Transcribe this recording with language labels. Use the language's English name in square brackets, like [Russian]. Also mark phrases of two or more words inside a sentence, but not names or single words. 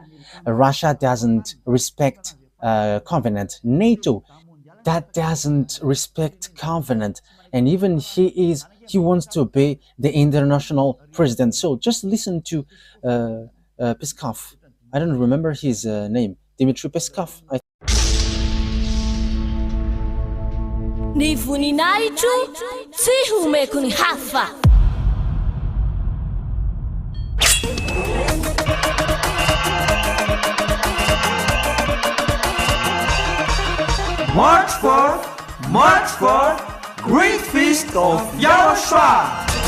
[English] Russia doesn't respect covenant. NATO, that doesn't respect covenant. And even he wants to obey the international president. So just listen to Peskov. I don't remember his name. Dmitry Peskov. [Malagasy] Ni voninahitro tsy homeko ny hafa. [English] March 4th, Great Feast of YAHOSHUAH.